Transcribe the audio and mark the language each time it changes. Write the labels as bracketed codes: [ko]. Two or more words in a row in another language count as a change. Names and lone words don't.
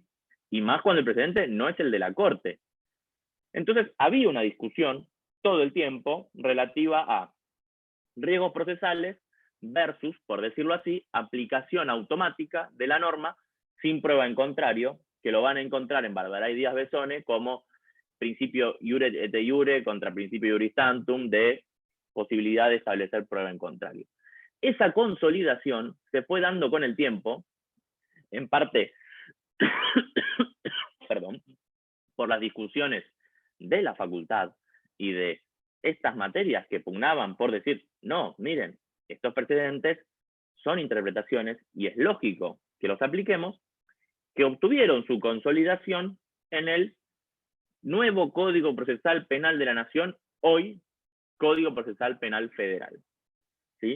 [es] Y más cuando el precedente no es el de la Corte. Entonces, había una discusión todo el tiempo relativa a riesgos procesales versus, por decirlo así, aplicación automática de la norma sin prueba en contrario, que lo van a encontrar en Barbará y Díaz Besone como principio [la] iure et iure [es] contra principio [la] iuris tantum [es] de posibilidad de establecer prueba en contrario. Esa consolidación se fue dando con el tiempo, en parte, perdón, por las discusiones de la facultad y de estas materias que pugnaban por decir, no, miren, estos precedentes son interpretaciones y es lógico que los apliquemos, que obtuvieron su consolidación en el nuevo Código Procesal Penal de la Nación, hoy Código Procesal Penal Federal, ¿sí?